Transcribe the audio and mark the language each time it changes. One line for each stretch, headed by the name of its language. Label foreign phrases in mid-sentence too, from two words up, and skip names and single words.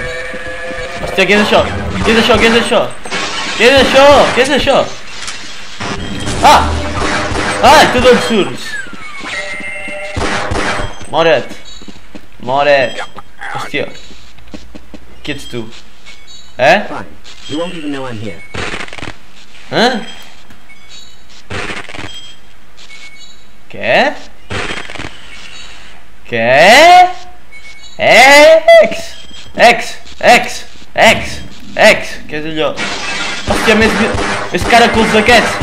Catalan: Hòstia, què és això? Què és això? Què és això? Què és això? Què és això? Ah! Ah, tu d'on surts? More't. More't. Hòstia. Qui ets tu? Eh?
English: Fine. You won't even know I'm here.
Catalan: Eh? Què? Què? Ex! Què és allò? Hòstia, més caracols d'aquests!